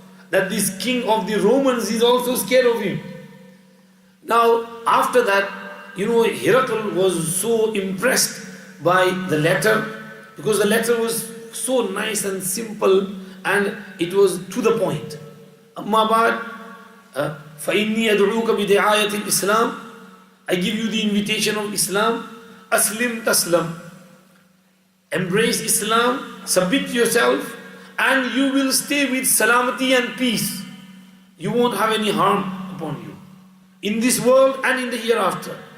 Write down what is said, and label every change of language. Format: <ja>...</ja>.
<en>That this king of the Romans is also scared of him. Now, after that, Hirakl was so impressed by the letter, because the letter was so nice and simple and it was to the point.</en> <ar>Amma ba'd, فَإِنِّي أَدْعُوكَ بِدِعَايَةِ الْإِسْلَامِ.</ar> <en>I give you the invitation of Islam.</en> <ar>Aslim taslam.</ar> <en>Embrace Islam, submit yourself, and you will stay with salamati and peace. You won't have any harm upon you. In this world and in the hereafter.</en>